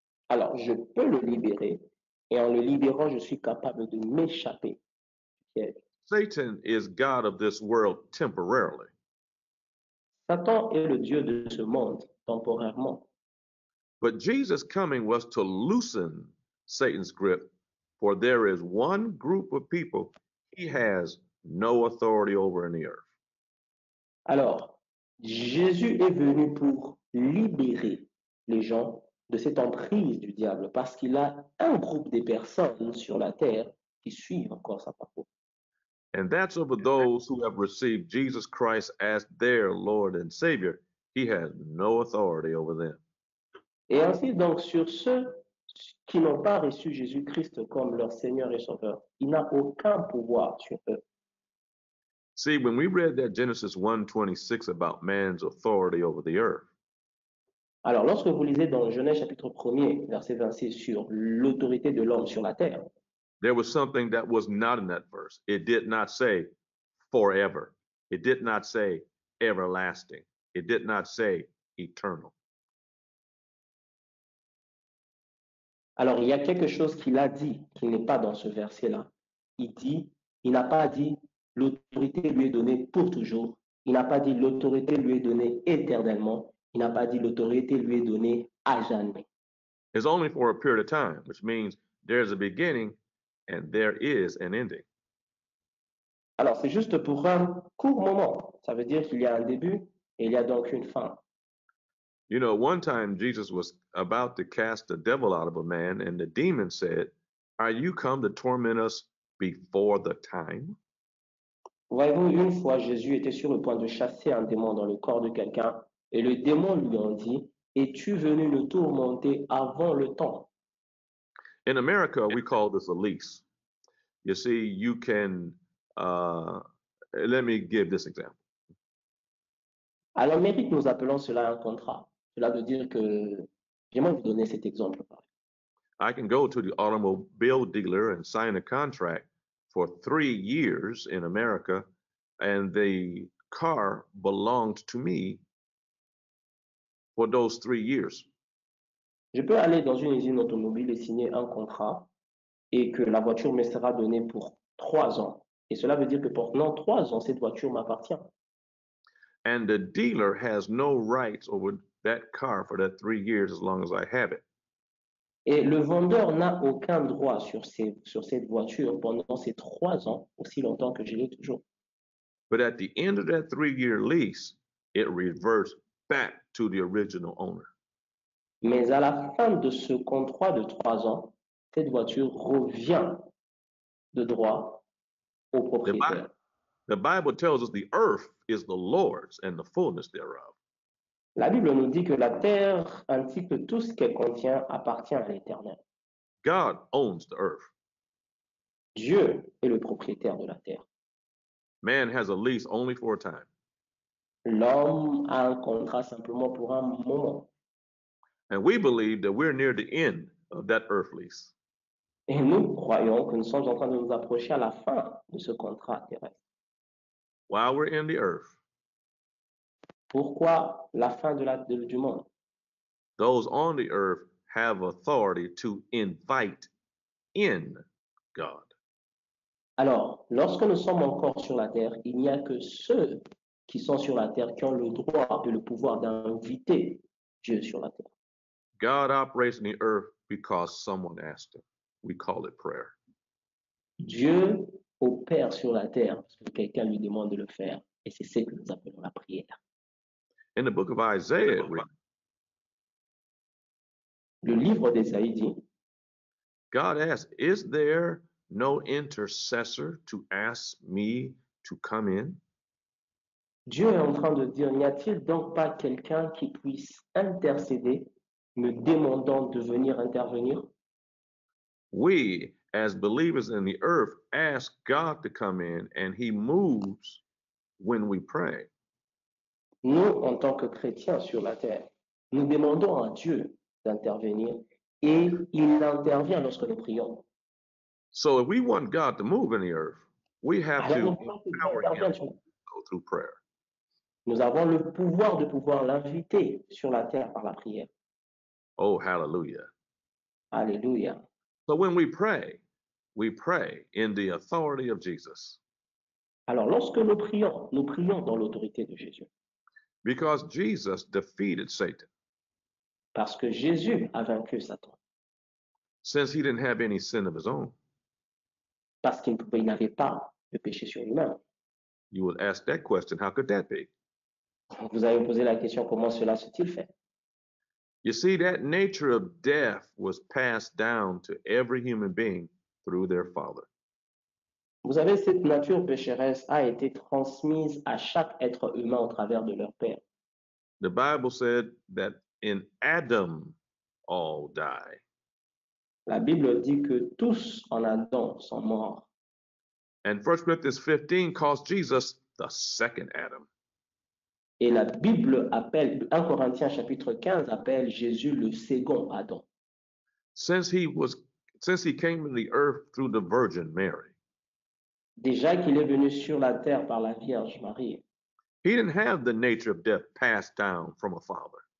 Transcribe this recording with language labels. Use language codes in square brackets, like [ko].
[fr] alors je peux le libérer et en le libérant, je suis capable de m'échapper du piège. [en] Satan is God of this world temporarily. [fr] Satan est le Dieu de ce monde temporairement. [en] But Jesus' coming was to loosen Satan's grip, for there is one group of people he has no authority over in the earth. [fr] Alors, Jésus est venu pour libérer les gens de cette emprise du diable parce qu'il a un groupe de personnes sur la terre qui suivent encore sa parole. [en] And that's over those who have received Jesus Christ as their Lord and Savior. He has no authority over them. [fr] Et ainsi, donc, sur ceux qui n'ont pas reçu Jésus-Christ comme leur Seigneur et Sauveur, il n'a aucun pouvoir sur eux. [en] See, when we read that Genesis 1:26 about man's authority over the earth, [fr] Alors, lorsque vous lisez dans Genèse chapitre 1er, verset 26, sur l'autorité de l'homme sur la terre, [en] there was something that was not in that verse. It did not say forever. It did not say everlasting. It did not say eternal. [fr] alors il y a quelque chose qu'il a dit qui n'est pas dans ce verset-là. Il n'a pas dit l'autorité lui est donnée pour toujours, Il n'a pas dit l'autorité lui est donnée éternellement. Il n'a pas dit l'autorité lui est donnée à jamais. [en] It's only for a period of time, which means there's a beginning and there is an ending. [fr] Alors, c'est juste pour un court moment. Ça veut dire qu'il y a un début et il y a donc une fin. [en] You know, one time Jesus was about to cast the devil out of a man, and the demon said, "Are you come to torment us before the time?" [fr] Voyez-vous, une fois, Jésus était sur le point de chasser un démon dans le corps de quelqu'un et le démon lui en dit, es-tu venu nous tourmenter avant le temps? [en] In America, we call this a lease. You see, you can, let me give this example. [fr] À l'Amérique, nous appelons cela un contrat. Cela veut dire que, j'aimerais vous donner cet exemple. [en] I can go to the automobile dealer and sign a contract for 3 years in America, and the car belonged to me for those 3 years. [fr] Je peux aller dans une usine automobile et signer un contrat et que la voiture me sera donnée pour 3 ans. Et cela veut dire que pendant 3 ans, cette voiture m'appartient. [en] And the dealer has no rights over that car for that 3 years as long as I have it. [fr] Et le vendeur n'a aucun droit sur cette voiture pendant ces 3 ans, aussi longtemps que je l'ai toujours. [en] But at the end of that 3-year lease, it reverts back to the original owner. [fr] Mais à la fin de ce contrat de 3 ans, cette voiture revient de droit au propriétaire. [en] The Bible tells us the earth is the Lord's and the fullness thereof. [fr] La Bible nous dit que la terre ainsi que tout ce qu'elle contient appartient à l'Éternel. [en] God owns the earth. [fr] Dieu est le propriétaire de la terre. [en] Man has a lease only for a time. [fr] L'homme a un contrat simplement pour un moment. [en] And we believe that we're near the end of that earth lease. [fr] Et nous croyons que nous sommes en train de nous approcher à la fin de ce contrat terrestre. [en] While we're in the earth, [fr] Pourquoi la fin du monde? [en] those on the earth have authority to invite in God. [fr] Alors, lorsque nous sommes encore sur la terre, il n'y a que ceux qui sont sur la terre qui ont le droit et le pouvoir d'inviter Dieu sur la terre. [en] God operates in the earth because someone asked him. We call it prayer. [fr] Dieu opère sur la terre parce que quelqu'un lui demande de le faire. Et c'est ce que nous appelons la prière. [en] In the book of Isaiah, [fr] Le livre d'Ésaïe dit, [en] God asked, "Is there no intercessor to ask me to come in?" [fr] Dieu est en train de dire, n'y a-t-il donc pas quelqu'un qui puisse intercéder, me demandant de venir intervenir? [en] We, as believers in the earth, ask God to come in, and he moves when we pray. [fr] Nous, en tant que chrétiens sur la terre, nous demandons à Dieu d'intervenir et il intervient lorsque nous prions. [en] So if we want God to move in the earth, we have to [fr] Alors, [en] empower him to go through prayer. [fr] nous avons le pouvoir de pouvoir l'inviter sur la terre par la prière. [en] Oh, hallelujah. [fr] Alléluia. [en] So when we pray in the authority of Jesus. [fr] Alors, lorsque nous prions dans l'autorité de Jésus. [en] Because Jesus defeated Satan. [fr] Parce que Jésus a vaincu Satan. [en] Since he didn't have any sin of his own. [fr] Parce qu'il n'avait pas de péché sur lui-même. [en] You would ask that question, how could that be? [fr] Vous avez posé la question, comment cela se-t-il fait? [en] You see, that nature of death was passed down to every human being through their father. [fr] Vous savez, cette nature pécheresse a été transmise à chaque être humain au travers de leur père. [en] The Bible said that in Adam all die. [fr] La Bible dit que tous en Adam sont morts. [en] And 1 Corinthians 15 calls Jesus the second Adam. [fr] Et la Bible appelle, 1 Corinthiens chapitre 15 appelle Jésus le second Adam. [en] Since he came to the earth through the Virgin Mary. [fr] Déjà qu'il est venu sur la terre par la Vierge Marie. [en] He didn't have the nature of death passed down from a father.